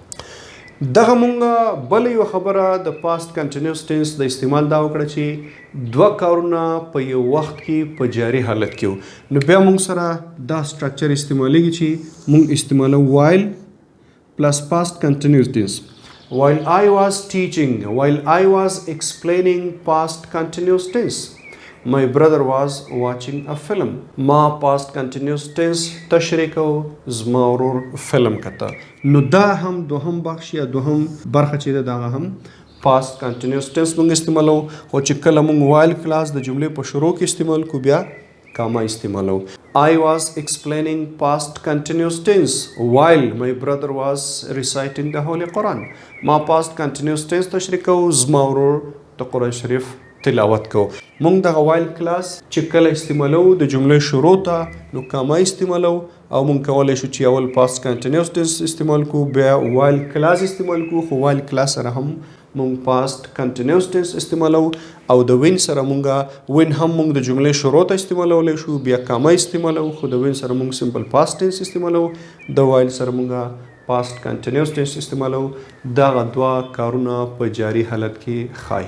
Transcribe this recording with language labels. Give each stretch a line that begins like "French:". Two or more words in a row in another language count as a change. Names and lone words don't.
Pashto: دغه موږ بل یو خبره د
English: past continuous tense
Pashto: د استعمال دا وکړه چې دوه کارونه په یو وخت کې په جاري حالت کې نو بیا موږ سره دا سټرکچر استعمالیږي چې موږ استعمالو
English: while plus past continuous tense. While I was teaching, while I was explaining past continuous tense, my brother was watching a film.
Pashto: ما
English: past continuous tense
Pashto: تشریح کو زما ورور فلم کته. نو دا هم دوهم بخش یا دوهم برخه چې دا هم
English: past continuous tense
Pashto: موږ استعمالو او چې کله موږ
English: while clause
Pashto: د جملې په شروع کې استعمال کو بیا کاما استعمالو.
English: I was explaining past continuous tense while my brother was reciting the Holy Quran.
Pashto: ما
English: past continuous tense
Pashto: تشریح کو زما ورور د قرآن شریف تلاوت کو. موږ دغه
English: while clause
Pashto: چې کله استعمالو د جملې شروع ته نو کاما استعمالو او موږ کولی شو چې اول
English: past continuous tense
Pashto: استعمال کو بیا
English: while clause
Pashto: استعمال کو خو
English: while clause
Pashto: سره هم موږ
English: past continuous tense
Pashto: استعمالو او د وین سره موږ وین هم موږ د جملې شروع ته استعمالولی شو بیا کاما استعمالو خو د وین سره موږ
English: simple past tense
Pashto: استعمالو د وایل سره موږ
English: past continuous tense
Pashto: استعمالو دغه دوه کارونه په جاري حالت کې ښایي.